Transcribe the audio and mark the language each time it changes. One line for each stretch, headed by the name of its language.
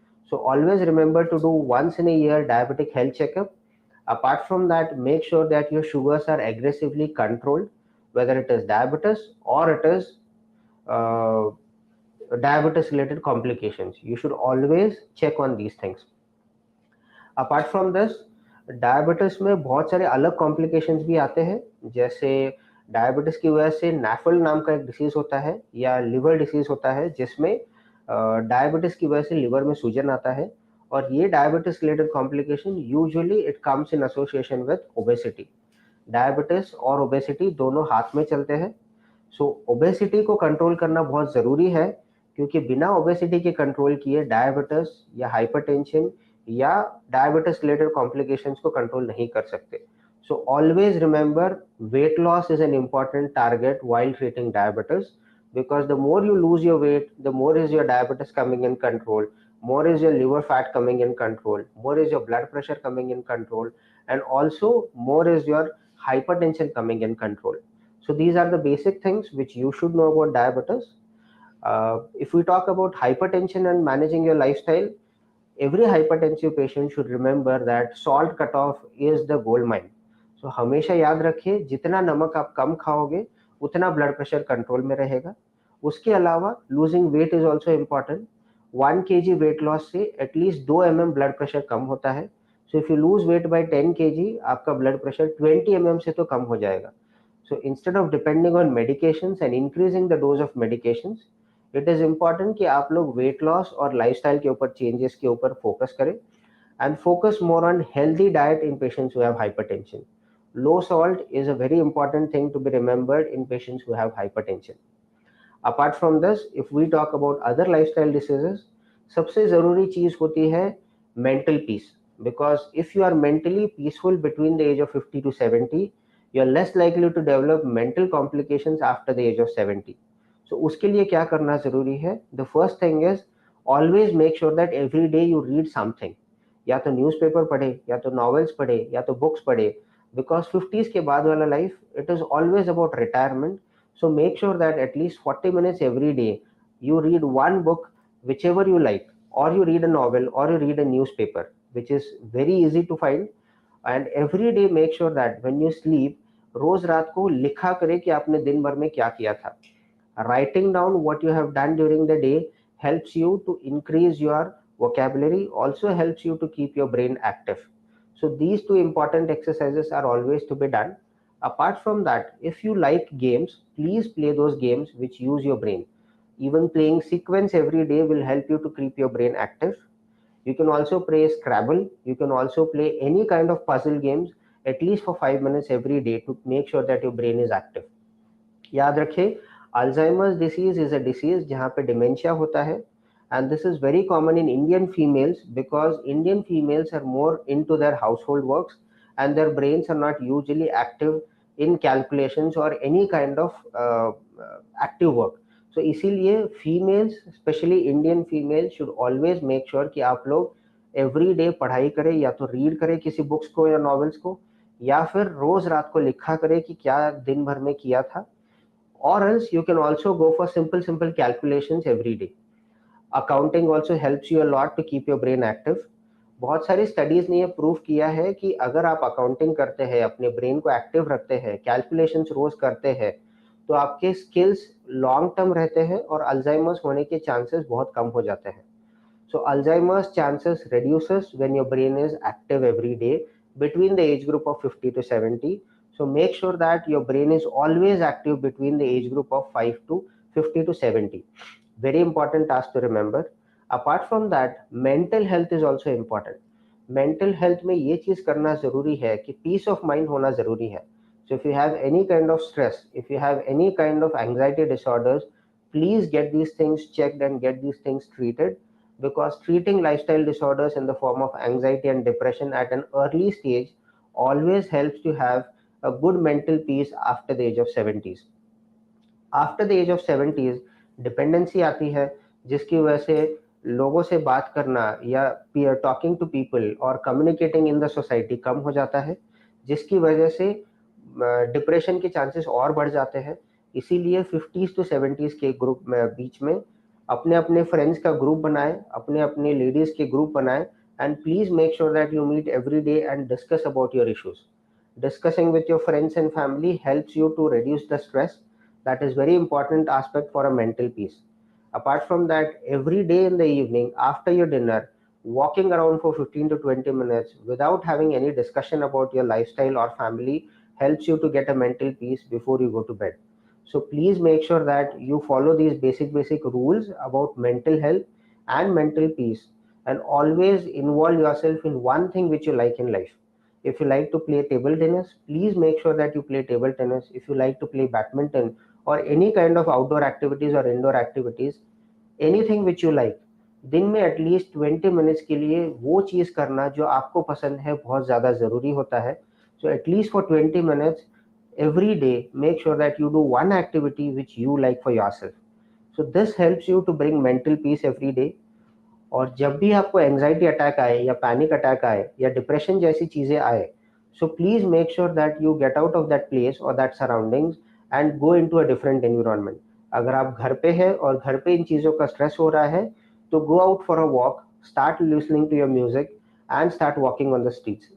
English: So always remember to do once in a year diabetic health checkup. Apart from that, make sure that your sugars are aggressively controlled, whether it is diabetes or it is uh, diabetes related complications. You should always check on these things. Apart from this,
Hindi: diabetes में बहुत सारे अलग complications भी आते हैं, जैसे diabetes की वजह से नेफल नाम का एक डिसीज होता है या लिवर डिसीज होता है, जिसमें डायबिटीज की वजह से लिवर में सूजन आता है, और ये diabetes related complication usually
English: It comes in association with obesity.
Hindi: Diabetes और ओबेसिटी दोनों हाथ में चलते हैं. सो ओबेसिटी को कंट्रोल करना बहुत ज़रूरी है, क्योंकि बिना ओबेसिटी के कंट्रोल किए डायबिटीज या हाइपरटेंशन या डायबिटीज रिलेटेड कॉम्प्लिकेशंस को कंट्रोल नहीं कर सकते.
English: So always remember, weight loss is an important target while treating diabetes, because the more you lose your weight, the more is your diabetes coming in control, more is your liver fat coming in control, more is your blood pressure coming in control, and also more is your hypertension coming in control. So these are the basic things which you should know about diabetes. If we talk about hypertension and managing your lifestyle, every hypertensive patient should remember that salt cutoff is the gold mine.
Hindi: So हमेशा याद रखिए, जितना नमक आप कम खाओगे उतना blood pressure control में रहेगा. उसके अलावा
English: Losing weight is also important.
Hindi: 1 kg weight loss से एटलीस्ट 2 mm ब्लड प्रेशर कम होता है.
English: so if you lose weight by 10 kg,
Hindi: आपका ब्लड प्रेशर 20 mm से तो कम हो जाएगा.
English: So instead of depending on medications and increasing the dose of medications, it is important
Hindi: कि आप लोग weight loss और lifestyle के ऊपर changes के ऊपर focus करें,
English: and focus more on healthy diet in patients who have hypertension. Low salt is a very important thing to be remembered in patients who have hypertension. Apart from this, if we talk about other lifestyle diseases,
Hindi: सबसे ज़रूरी चीज़ होती है
English: mental peace. Because if you are mentally peaceful between the age of 50 to 70, you are less likely to develop mental complications after the age of 70.
Hindi: So उसके लिए क्या करना ज़रूरी है?
English: The first thing is always make sure that every day you read something.
Hindi: या तो newspaper पढ़े, या तो नॉवेल्स पढ़े, या तो बुक्स पढ़े.
English: because
Hindi: 50s के बाद वाला
English: Life, it is always about retirement. So make sure that at least 40 minutes every day you read one book, whichever you like, or you read a novel, or you read a newspaper, which is very easy to find. And every day make sure that when you sleep,
Hindi: रोज रात को लिखा करे कि आपने दिन भर में क्या किया था.
English: Writing down what you have done during the day helps you to increase your vocabulary, also helps you to keep your brain active. So these two important exercises are always to be done. Apart from that, if you like games, please play those games which use your brain. Even playing sequence every day will help you to keep your brain active. You can also play Scrabble. You can also play any kind of puzzle games at least for 5 minutes every day to make sure that your brain is active.
Hindi: याद रखें,
English: Alzheimer's disease is a disease
Hindi: जहाँ पे dementia होता है,
English: and this is very common in Indian females because Indian females are more into their household works and their brains are not usually active in calculations or any kind of active work.
Hindi: So इसीलिए
English: females, especially Indian females, should always make sure
Hindi: कि आप लोग
English: every day
Hindi: पढ़ाई करें, या तो read करें किसी बुक्स को या नॉवेल्स को, या फिर रोज रात को लिखा करें कि क्या दिन भर में किया था.
English: Or else you can also go for simple calculations every day. Accounting also helps you a lot to keep your brain active.
Hindi: बहुत सारी स्टडीज ने ये प्रूव किया है कि अगर आप अकाउंटिंग करते हैं, अपने ब्रेन को एक्टिव रखते हैं, कैलकुलेशंस रोज करते हैं, तो आपके स्किल्स लॉन्ग टर्म रहते हैं और अल्जाइमर्स होने के चांसेस बहुत कम हो जाते हैं.
English: So Alzheimer's chances reduces when your brain is active every day between the age group of 50 to 70. So make sure that your brain is always active between the age group of 5 to 50 to 70. Very important task to remember. Apart from that, mental health is also important.
Hindi: Mental health में ये चीज करना जरूरी है कि
English: peace of mind
Hindi: होना जरूरी है.
English: So if you have any kind of stress, if you have any kind of anxiety disorders, please get these things checked and get these things treated, because treating lifestyle disorders in the form of anxiety and depression at an early stage always helps to have a good mental peace after the age of 70s. After the age of 70s
Hindi: dependency आती है, जिसकी वजह से लोगों से बात करना या
English: talking to people और communicating in the society
Hindi: कम हो जाता है, जिसकी वजह से डिप्रेशन के चांसेस और बढ़ जाते हैं. इसीलिए 50s टू 70s के ग्रुप में बीच में अपने अपने फ्रेंड्स का ग्रुप बनाएं, अपने अपने लेडीज के ग्रुप बनाएं,
English: And please make sure that you meet every day and discuss about your issues. Discussing with your friends and family helps you to reduce the stress. That is very important aspect for a mental peace. Apart from that, every day in the evening after your dinner, walking around for 15 to 20 minutes without having any discussion about your lifestyle or family helps you to get a mental peace before you go to bed. So please make sure that you follow these basic rules about mental health and mental peace, and always involve yourself in one thing which you like in life. If you like to play table tennis, please make sure that you play table tennis. If you like to play badminton or any kind of outdoor activities or indoor activities, anything which you like.
Hindi: दिन में at least 20 minutes के लिए वो चीज़ करना जो आपको पसंद है बहुत ज़्यादा ज़रूरी होता है।
English: So at least for 20 minutes every day, make sure that you do one activity which you like for yourself. So this helps you to bring mental peace every day.
Hindi: और जब भी आपको एंजाइटी अटैक आए या पैनिक अटैक आए या depression जैसी चीज़ें आए,
English: So please make sure that you get out of that place और that surroundings and go into a different environment.
Hindi: अगर आप घर पे हैं और घर पे इन चीज़ों का स्ट्रेस हो रहा है, तो
English: Go out for a walk, start listening to your music and start walking on the streets.